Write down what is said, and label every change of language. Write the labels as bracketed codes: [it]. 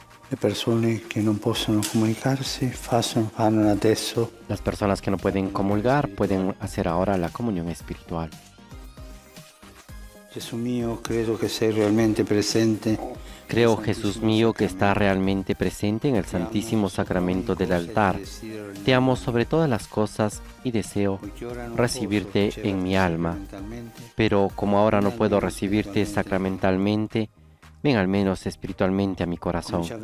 [it] Le persone che non possono comunicarsi fanno adesso. [es] Las personas que no pueden comulgar pueden hacer ahora la comunión espiritual. [it] Gesù mio, credo che sei realmente presente. [es] Creo, Jesús mío, que está realmente presente en el Santísimo Sacramento del altar. Te amo sobre todas las cosas y deseo recibirte en mi alma. Pero como ahora no puedo recibirte sacramentalmente, ven al menos espiritualmente a mi corazón.